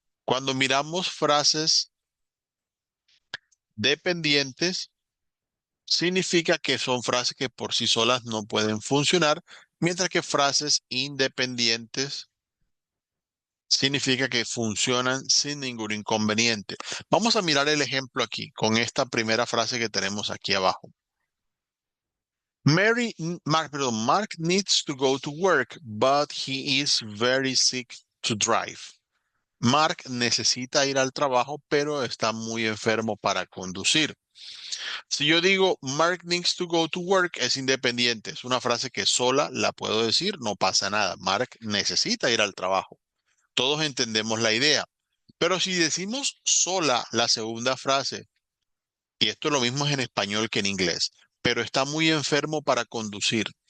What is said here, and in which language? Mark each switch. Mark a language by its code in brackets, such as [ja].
[es] Cuando miramos frases dependientes, significa que son frases que por sí solas no pueden funcionar, mientras que frases independientes significa que funcionan sin ningún inconveniente. Vamos a mirar el ejemplo aquí con esta primera frase que tenemos aquí abajo. [en] Mark needs to go to work, but he is very sick to drive. [es] Mark necesita ir al trabajo, pero está muy enfermo para conducir. Si yo digo [en] Mark needs to go to work, [es] es independiente. Es una frase que sola la puedo decir, no pasa nada. Mark necesita ir al trabajo. Todos entendemos la idea. Pero si decimos sola la segunda frase, y esto lo mismo es en español que en inglés, pero está muy enfermo para conducir.